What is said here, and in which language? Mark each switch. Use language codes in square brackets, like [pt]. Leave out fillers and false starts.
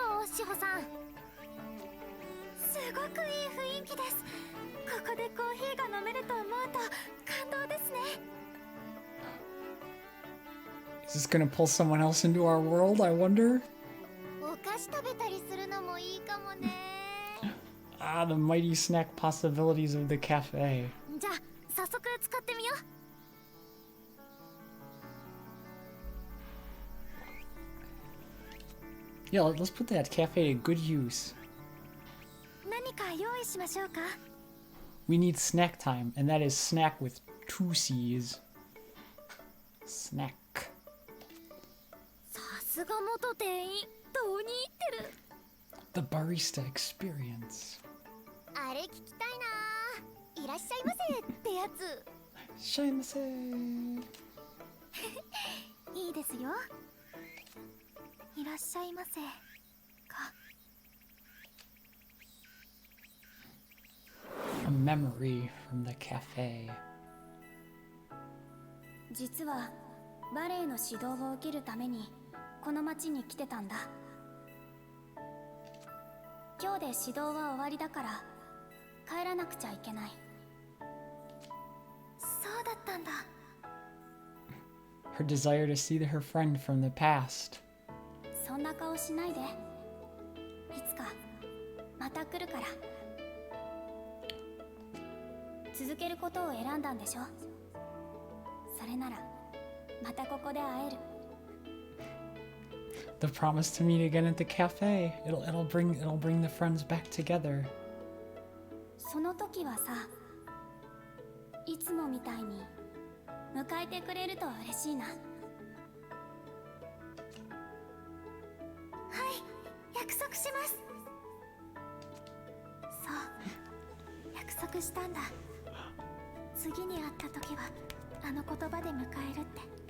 [ja] Shihoさん、すごくいい雰囲気です。ここでコーヒーが飲めると思うと感動ですね。 [en] Is this gonna pull someone else into our world, I wonder? [ja] お菓子食べたりするのもいいかもね。 [en] Ah, the mighty snack possibilities of the cafe. [ja] じゃあ早速使ってみよう。 [en] Yeah, let's put that cafe to good use. [ja] 何か用意しましょうか。 [en] We need snack time, and that is snack with 2 C's. Snack. [ja] さすが元店員、どうに入ってる。 [en] The barista experience. [ja] あれ聞きたいな。いらっしゃいませってやつ。しゃいませ。いいですよ。いらっしゃいませか。 [en] A memory from the cafe. [ja] 実はバレエの指導を受けるためにこの町に来てたんだ。今日で指導は終わりだから帰らなくちゃいけない。そうだったんだ。 [en] Her desire to see her friend from the past. [ja] そんな顔しないで。いつかまた来るから。続けることを選んだんでしょ。それならまたここで会える。 [en] The promise to meet again at the cafe. It'll bring the friends back together. [ja] その時はさ、いつもみたいに迎えてくれると嬉しいな。はい、約束します。そう、約束したんだ。次に会った時はあの言葉で迎えるって。